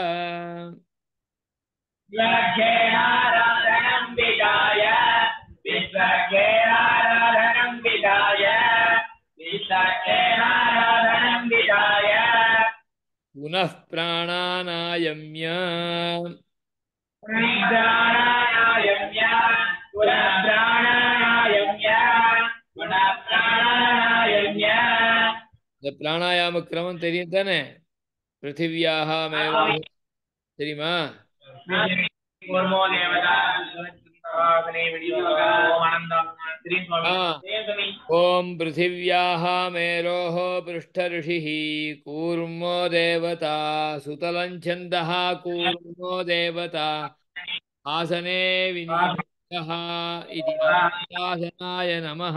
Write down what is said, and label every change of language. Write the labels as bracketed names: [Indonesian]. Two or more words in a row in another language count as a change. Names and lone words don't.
[Sanskrit] विश्वक्सेनाराधनं विधाय विश्वक्सेनाराधनं विधाय विश्वक्सेनाराधनं विधाय पुनः प्राणानायम्य प्राणानायम्य पुनः प्राणानायम्य पुनः प्राणानायम्य. [Tamil] இந்த பிராணாயாம கிரமம் தெரியும் தானே? பிருத்திவியாக மேல தெரியுமா? [Sanskrit] ओम पृथिव्याः मेरोः पृष्ठऋषिः कूर्मो देवता सुतलं छन्दः कूर्मो देवता आसने विनियोगः इति आसनाय नमः।